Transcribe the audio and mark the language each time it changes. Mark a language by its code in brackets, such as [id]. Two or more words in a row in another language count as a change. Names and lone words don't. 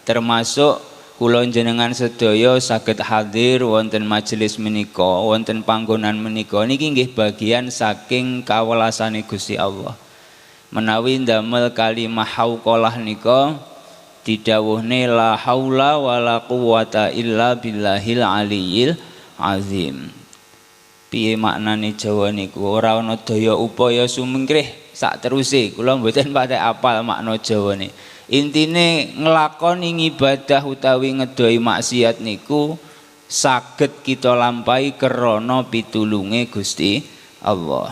[jv] Termasuk kula jenengan sedaya saged hadir wonten majelis menika, wonten panggonan menika niki nggih bagian saking kawelasane Gusti Allah. Menawi ndamel kalimah hauqalah nika didhawuhne [ar] لا حول ولا قوة إلا بالله العلي العظيم. [jv] Piye maknane Jawa niku? Ora ana daya upaya sumengkrih sak teruse. Kula mboten patek apal makna Jawane. Intine nglakoni ibadah utawi ngedoi maksiat niku saged kita lampahi krana pitulunge Gusti Allah.